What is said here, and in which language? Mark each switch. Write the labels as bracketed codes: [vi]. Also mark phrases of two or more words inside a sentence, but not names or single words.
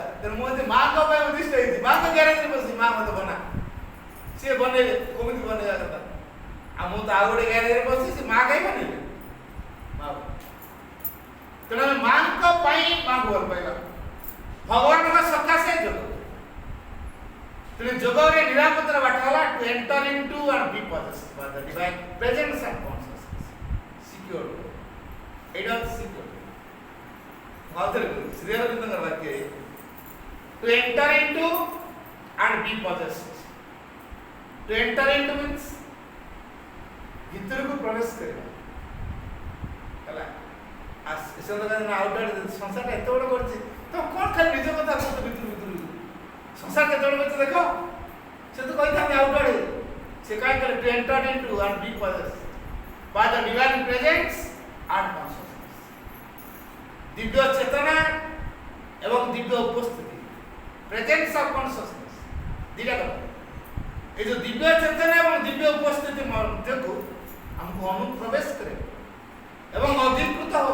[or] ତେଣୁ ମୁଁ ଯଦି ମାଙ୍କ ପାଇଁ ଉଦ୍ଦିଷ୍ଟ ହେଇଛି, ମାଙ୍କ ଗ୍ୟାରେଜରେ ବସିଛି, ମା ମତେ ବନା, ସିଏ ବନେଇବେ କେମିତି ବନେଇବା କଥା। ଆଉ ମୁଁ ତ ଆଉ ଗୋଟେ ଗ୍ୟାରେଜରେ ବସିଛି, ସେ ମା କାହିଁ ବନେଇବେ? ମା। ତେଣୁ ଆମେ ମାଙ୍କ ପାଇଁ ମାଙ୍କୁ ଭଲ ପାଇବା, ଭଗବାନଙ୍କ ସକାଶେ ଯୋଗ। ତେଣୁ ଯୋଗରେ ନିରାପଦର ବାଟ ହେଲା [en] to enter into and be possessed by the divine presence and consciousness. [or] Secure. ଏଇଟା ହେଉଛି secure. ମୁଁ ଆଉ ଥରେ କହୁଛି, ଶ୍ରୀ ଅରବିନ୍ଦଙ୍କର ବାକ୍ୟ [en] to enter into and be possessed. To enter into means [or] ଭିତରକୁ ପ୍ରବେଶ କରିବା ହେଲା। ସଂସାରଟା ଏତେ ବଡ଼ କରିଛି, ତ କ'ଣ ଖାଲି ନିଜ କଥା କହୁଛ ଭିତରୁ ସଂସାର କେତେବେଳେ କରିଛି ଦେଖ। ସେ ତ କହିଥାନ୍ତି ଆଉଟୱାର୍ଡ, ସେ କାହିଁ କଲେ [en] to enter into and be possessed by the divine presence and consciousness. [or] ଦିବ୍ୟ ଚେତନା ଏବଂ ଦିବ୍ୟ ଉପସ୍ଥିତି, [en] presence of consciousness, [or] ଦିଟା କଥା। ଏ ଯୋଉ ଦିବ୍ୟ ଚେତନା ଏବଂ ଦିବ୍ୟ ଉପସ୍ଥିତି ମଧ୍ୟକୁ ଆମକୁ ଅନୁପ୍ରବେଶ କରିବ ଏବଂ ଅଧିକୃତ ହେବ।